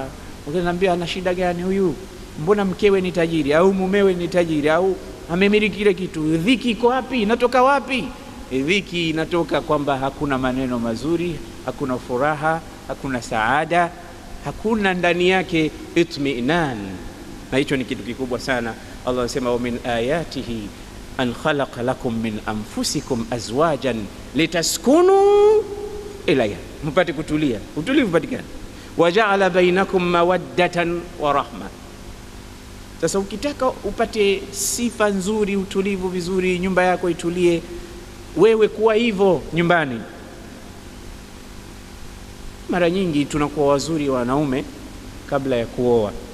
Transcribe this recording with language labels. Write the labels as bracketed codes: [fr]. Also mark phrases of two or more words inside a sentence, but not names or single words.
[sw] Ukiniambia ana shida gani huyu? Mbona mkewe ni tajiri au mumewe ni tajiri au amemiliki kile kitu? Dhiki iko wapi? Inatoka wapi? Dhiki inatoka kwamba hakuna maneno mazuri, hakuna furaha, hakuna saada, hakuna ndani yake itminan. Na hicho ni kitu kikubwa sana. [ar] Allah anasema ومن آياته أن خلق لكم من أنفسكم أزواجا لتسكنوا إليها, [sw] mpate kutulia, utulivu patikana. [ar] وجعل بينكم مودة ورحمة. [sw] Sasa ukitaka upate sifa nzuri, utulivu vizuri, nyumba yako itulie, wewe kuwa hivyo nyumbani. Mara nyingi tunakuwa wazuri wanaume kabla ya kuoa.